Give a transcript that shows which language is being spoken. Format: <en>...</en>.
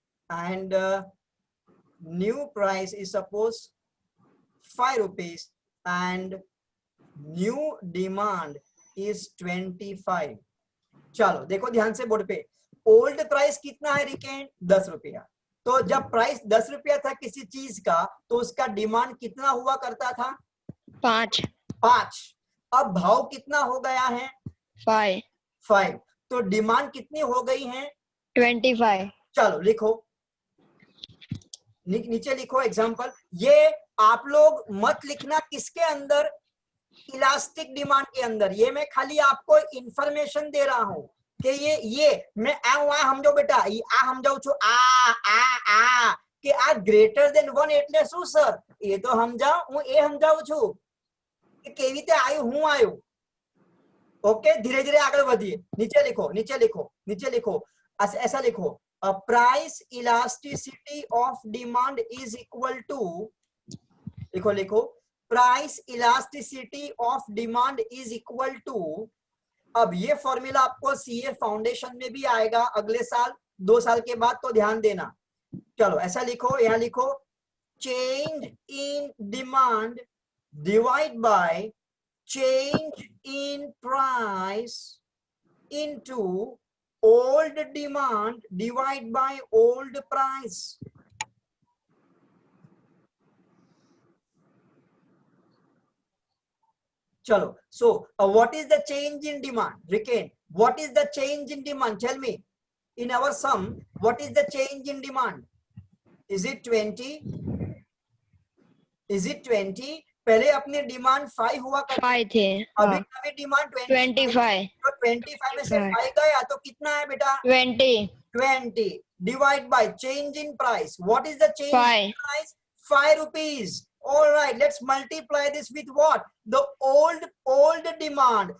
<en>and new price is suppose 5 rupees and new demand is 25।</en> <hi>चलो देखो ध्यान से बोर्ड पे, ओल्ड प्राइस कितना है रिकेन, 10 रुपया। तो जब प्राइस 10 रुपया था किसी चीज का, तो उसका डिमांड कितना हुआ करता था, 5। अब भाव कितना हो गया है, 5। तो डिमांड कितनी हो गई है, 25। चलो लिखो, नीचे लिखो एग्जांपल। ये आप लोग मत लिखना किसके अंदर, इलास्टिक डिमांड के अंदर। ये मैं खाली आपको इंफॉर्मेशन दे रहा हूं कि ये मैं आ समझो बेटा, आ समझाऊ</hi> <gu>છું आ કે આ ગ્રેટર ધેન 1 એટલે શું સર, એ તો સમજાવ, હું એ સમજાવું છું કે કેવી રીતે આવ્યું, હું આવ્યું।</gu> <hi>ओके, धीरे धीरे आगे बढ़िए। नीचे लिखो ऐसा लिखो, price elasticity of demand is equal to, लिखो price elasticity of demand is equal to. अब ये फॉर्मूला आपको सीए फाउंडेशन में भी आएगा अगले साल, 2 साल के बाद, तो ध्यान देना। चलो ऐसा लिखो, यहाँ लिखो change in demand divide by</hi> <en>change in price into old demand divide by old price। चलो, so what is the change in demand, Riken? What is the change in demand? Tell me, in our sum, what is the change in demand? Is it 20? Is it 20?</en> <hi>पहले अपनी demand 5 हुआ करती, 5 थे, अभी demand 25। तो 25 में से 5 गया तो कितना है बेटा, 20 divide by change in price.</hi> <en>What is the change in price, 5 rupees. All right, let's multiply this with what, the old demand।</en>